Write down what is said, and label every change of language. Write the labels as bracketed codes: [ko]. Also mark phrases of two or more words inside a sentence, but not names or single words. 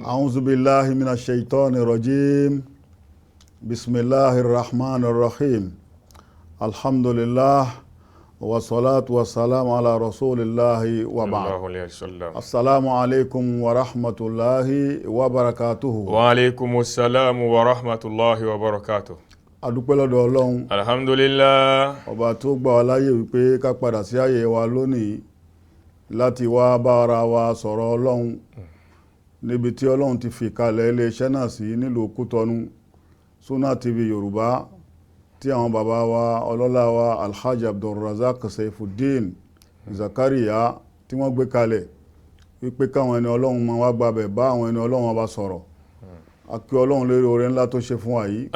[ar] أعوذ بالله من الشيطان الرجيم بسم الله الرحمن الرحيم الحمد لله والصلاة والسلام على رسول الله وبعد السلام عليكم ورحمة الله وبركاته وعليكم السلام ورحمة الله وبركاته [yo] adúpẹ́ lọ́dọ̀ Ọlọ́run alhamdulillah ọba tó gbà wá láyè wípé ká padà sí àyè wa lónìí láti wá bá ara wa sọ̀rọ̀ Ọlọ́run níbi tí Ọlọ́run ti fi kalẹ̀ iléeṣẹ́ náà sí nílùú Kútọ́nù Sunna TV Yorùbá tí àwọn bàbá wa ọlọ́lá wa Alhaji Abdulrazak Saifuddin Zakaria tí wọ́n gbé kalẹ̀ wípé káwọn ẹni Ọlọ́run máa wá gbàbẹ̀ bá àwọn ẹni Ọlọ́run bá sọ̀rọ̀ akí Ọlọ́run lérí oore ńlá tó ṣe fún wa yìí